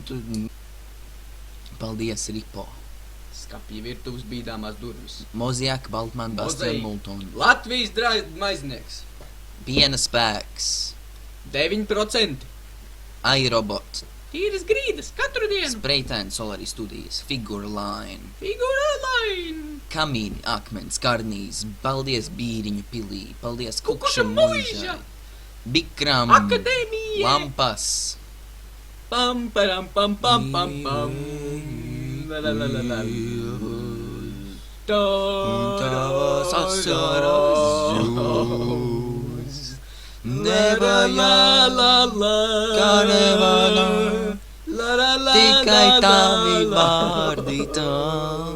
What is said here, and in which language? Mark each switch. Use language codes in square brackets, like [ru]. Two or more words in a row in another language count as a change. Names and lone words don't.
[lv] Paldies, Ripo. Skapja virtuves bīdāmās durvis. Moziaka, Baltman, Bastian, Multon. Latvijas maiznieks. Piena spēks. 9%. iRobot. Tīras grīdas, katru dienu. Spraytēn Solari studijas. Figure Line. Figura line. Kamīni, akmens, karnīs. Paldies Bīriņu pilī. Paldies Kukuša Kukša muiža. muižai. Bikram. Akadēmija. Lampas. Pam, param, pam, pam, pam, pam. La, la, la, la, la. Tavas asaras jūs. Nevajag, kā nevajag. Tikai tavi vārdi tam.